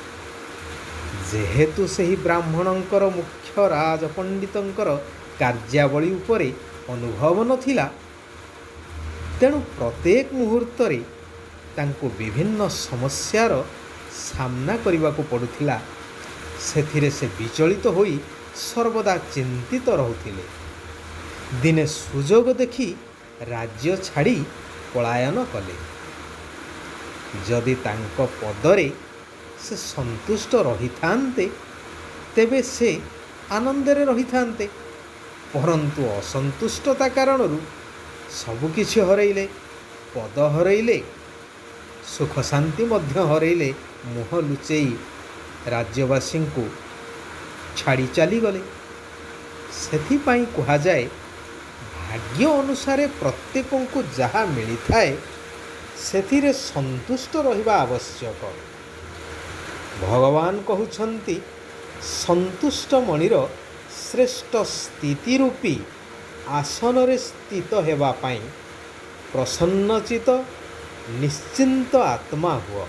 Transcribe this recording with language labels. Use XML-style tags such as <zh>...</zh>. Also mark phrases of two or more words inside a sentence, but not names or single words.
<or>ଯେହେତୁ ସେହି ବ୍ରାହ୍ମଣଙ୍କର ମୁଖ୍ୟ ରାଜପଣ୍ଡିତଙ୍କର କାର୍ଯ୍ୟାବଳୀ ଉପରେ ଅନୁଭବ ନଥିଲା, ତେଣୁ ପ୍ରତ୍ୟେକ ମୁହୂର୍ତ୍ତରେ ତାଙ୍କୁ ବିଭିନ୍ନ ସମସ୍ୟାର ସାମନା କରିବାକୁ ପଡ଼ୁଥିଲା। ସେଥିରେ ସେ ବିଚଳିତ ହୋଇ ସର୍ବଦା ଚିନ୍ତିତ ରହୁଥିଲେ। ଦିନେ ସୁଯୋଗ ଦେଖି ରାଜ୍ୟ ଛାଡ଼ି ପଳାୟନ କଲେ। ଯଦି ତାଙ୍କ ପଦରେ ସେ ସନ୍ତୁଷ୍ଟ ରହିଥାନ୍ତେ ତେବେ ସେ ଆନନ୍ଦରେ ରହିଥାନ୍ତେ, ପରନ୍ତୁ ଅସନ୍ତୁଷ୍ଟତା କାରଣରୁ ସବୁକିଛି ହରାଇଲେ। ପଦ ହରାଇଲେ, ସୁଖ ଶାନ୍ତି ମଧ୍ୟ ହରାଇଲେ। ମୁହଁ ଲୁଚାଇ ରାଜ୍ୟବାସୀ କୁ ଛାଡ଼ି ଚାଲି ଗଲେ। ସେଥିପାଇଁ କୁହା ଯାଏ, ଭାଗ୍ୟ ଅନୁସାରେ ପ୍ରତ୍ୟେକଙ୍କୁ ଯାହା ମିଳି ଥାଏ ସେଥିରେ ସନ୍ତୁଷ୍ଟ ରହିବା ଆବଶ୍ୟକ। ଭଗବାନ କହୁଛନ୍ତି, ସନ୍ତୁଷ୍ଟ ମଣିର ଶ୍ରେଷ୍ଠ ସ୍ଥିତି ରୂପୀ ଆସନରେ ସ୍ଥିତ ହେବା ପାଇଁ ପ୍ରସନ୍ନଚିତ୍ତ ନିଶ୍ଚିନ୍ତ ଆତ୍ମା ହୁଅ।</or>